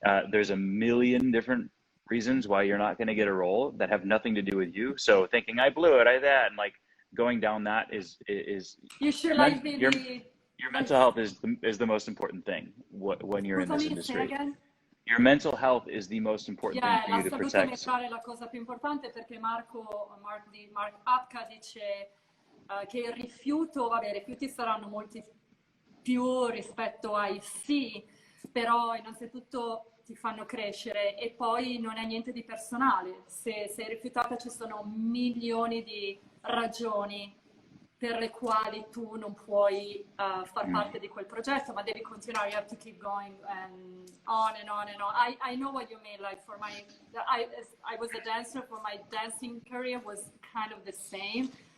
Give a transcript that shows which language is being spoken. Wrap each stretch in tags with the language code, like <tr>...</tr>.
<en>There's a million different reasons why you're not going to get a role that have nothing to do with you. So thinking, I blew it, and like, going down that is you should your mental health is the most important thing when you're in this industry. Your mental health is the most important thing for you to protect.</en> <it>La salute mentale è la cosa più importante, perché Mark Hapka dice che i rifiuti saranno molti più rispetto ai sì, però innanzitutto ti fanno crescere, e poi non è niente di personale. Se sei rifiutata, ci sono milioni di ragioni per le quali tu non puoi far parte di quel progetto, ma devi continuare.</it> <en>You have to keep going and on and on and on. I know what you mean. Like I was a dancer. For my dancing career was kind of the same.</en>